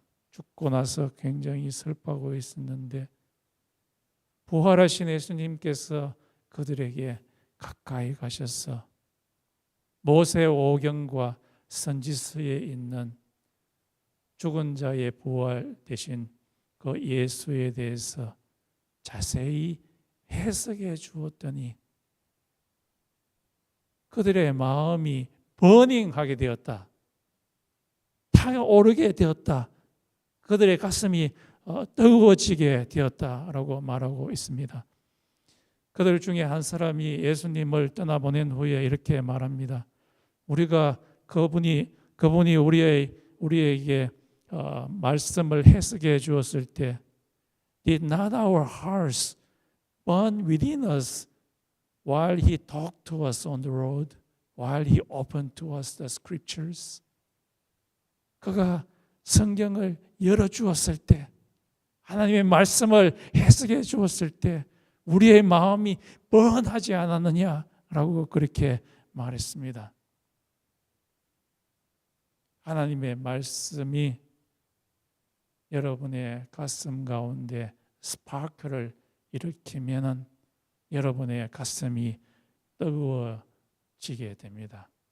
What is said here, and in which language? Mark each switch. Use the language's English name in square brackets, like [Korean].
[Korean] 죽고 나서 굉장히 슬퍼하고 있었는데 부활하신 예수님께서 그들에게 가까이 가셔서 모세 오경과 선지서에 있는 죽은 자의 부활 대신 그 예수에 대해서 자세히 해석해 주었더니 그들의 마음이 버닝하게 되었다. 타오르게 되었다. 그들의 가슴이 뜨거워지게 되었다라고 말하고 있습니다. 그들 중에 한 사람이 예수님을 떠나보낸 후에 이렇게 말합니다. 우리가 그분이 우리에게 말씀을 해석해 주었을 때 [English] Did not our hearts burn within us while he talked to us on the road, while he opened to us the scriptures? [Korean] 그가 성경을 열어주었을 때, 하나님의 말씀을 해석해 주었을 때 우리의 마음이 뻔하지 않았느냐라고 그렇게 말했습니다. 하나님의 말씀이 여러분의 가슴 가운데 스파크를 일으키면은 여러분의 가슴이 뜨거워지게 됩니다.